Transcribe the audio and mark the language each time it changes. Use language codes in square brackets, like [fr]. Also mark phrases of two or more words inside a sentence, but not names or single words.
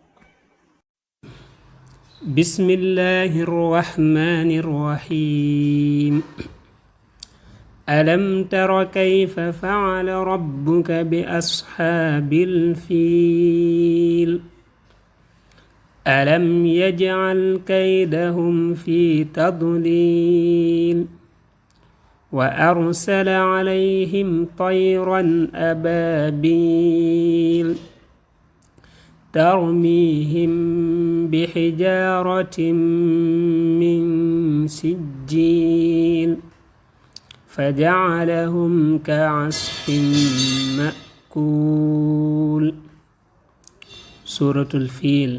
[ar] بسم الله الرحمن الرحيم ألم تر كيف فعل ربك بأصحاب الفيل ألم يجعل كيدهم في تضليل وأرسل عليهم طيرا ababil ترميهم بحجارة من سجيل فجعلهم كعصف مأكول. سورة الفيل.